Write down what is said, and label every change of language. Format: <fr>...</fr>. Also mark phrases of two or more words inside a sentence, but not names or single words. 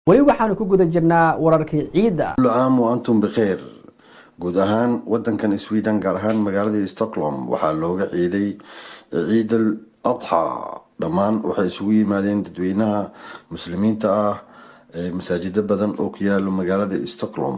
<so>wali waxaanu ku guda jirnaa wararkii ciida.</so> <ar>كل عام وأنتم بخير.</ar> <so>guud ahaan wadankan Sweden gaar ahaan magaalada Stockholm waxaa looga ciiday ciid al-adha dhammaan waxay isugu yimaadeen dadweynaha muslimiinta ah ee masaajida badan oo ku yaal magaalada Stockholm.</so>